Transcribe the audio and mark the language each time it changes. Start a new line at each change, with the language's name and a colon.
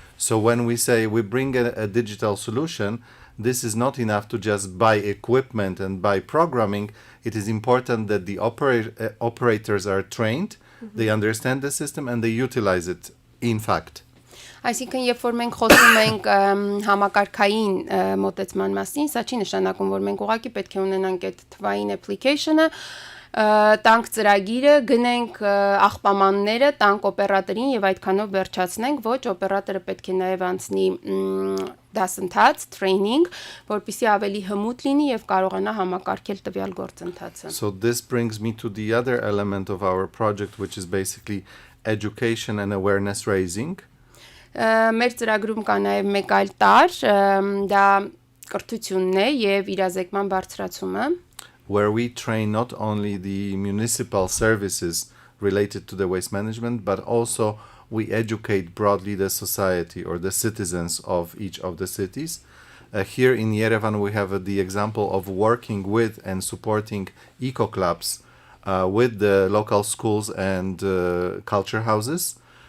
English: So when we say we bring a digital solution, this is not enough to just buy equipment and buy programming. It is important that the operators are trained, they understand the system, and they utilize it, in fact.
Armenian: Այսինքն երբ որ մենք խոսում ենք համակարգային մոտեցման մասին, սա չի նշանակում, որ մենք ուղղակի պետք է ունենանք այդ թվային application-ը, տանք ծրագիրը, գնենք աղբամանները, տանք օպերատորին եւ այդքանով վերջացնենք, ոչ օպերատորը պետք է նաեւ անցնի դասընթաց, training, որպեսզի ավելի հմուտ լինի եւ կարողանա համակարգել տվյալ գործընթացը։
English: So this brings me to the other element of our project, which is basically education and awareness raising.
Armenian: Մեր ծրագրում կա նաեւ մեկ այլ տարր, դա կրթությունն է եւ իրազեկման բարձրացումը,
English: where we train not only the municipal services related to the waste management, but also we educate broadly the society or the citizens of each of the cities. Here in Yerevan, we have the example of working with and supporting eco-clubs with the local schools and culture houses.